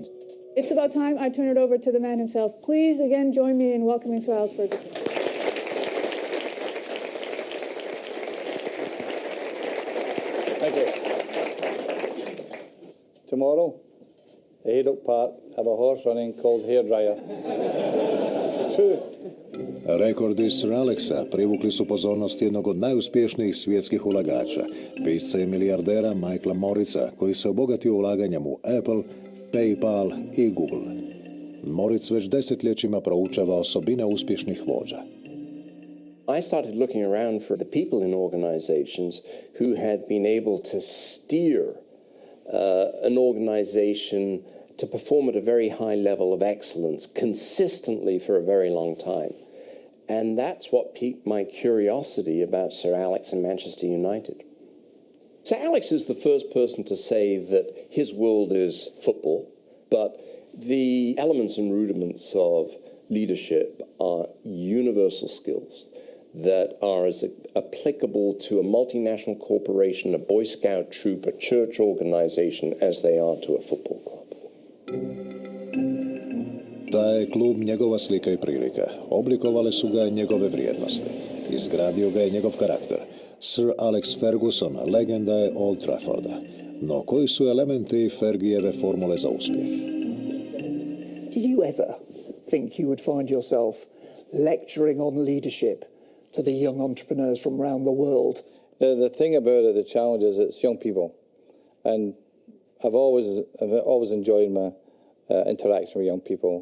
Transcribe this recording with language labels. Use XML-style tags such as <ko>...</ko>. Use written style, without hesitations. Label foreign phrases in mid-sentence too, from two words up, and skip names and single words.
<en>It's about time I turn it over to the man himself. Please again join me in welcoming Sir Alex Ferguson. Thank you. Tomorrow, at Haydock Park, have a horse running called hairdryer. True.</en> <hr>Rekordi Sir Alexa privukli su pozornost jednog od najuspješnijih svjetskih ulagača, pisca i milijardera Michaela Morrica, koji se obogatio ulaganjem u Apple, PayPal i Google. Moritz već desetljećima proučava osobine uspješnih vođa.</hr> <en>I started looking around for the people in organizations who had been able to steer an organization to perform at a very high level of excellence consistently for a very long time. And that's what piqued my curiosity about Sir Alex and Manchester United. So Alex is the first person to say that his world is football, but the elements and rudiments of leadership are universal skills that are as applicable to a multinational corporation, a Boy Scout troop, a church organization as they are to a football club.</en> <hr>Da je klub njegova slika i prilika. Oblikovale su ga njegove vrijednosti. Izgradio ga je njegov karakter. Sir Alex Ferguson, legenda je Old Trafforda. No koji su elementi Fergijeve formule za uspjeh?</hr> <en>Did you ever think you would find yourself lecturing on leadership to the young entrepreneurs from around the world? The thing about it, the challenge is it's young people. And I've always enjoyed my interaction with young people.</en>